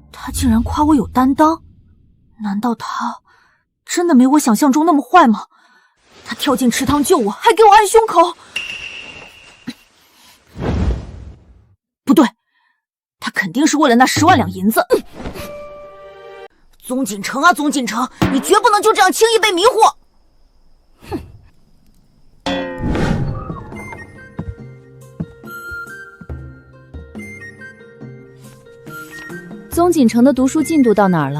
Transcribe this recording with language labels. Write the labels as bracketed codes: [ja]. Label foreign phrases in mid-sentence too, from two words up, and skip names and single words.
[zh] 他竟然誇我有擔當，難道他真的沒我想象中那麼壞嗎？他跳進池塘救我，還給我按胸口。不對，他肯定是為了那 10萬兩銀子。宗錦城啊，宗錦城，你絕不能就這樣輕易被迷惑！哼！宗锦城的讀書進度到哪兒了？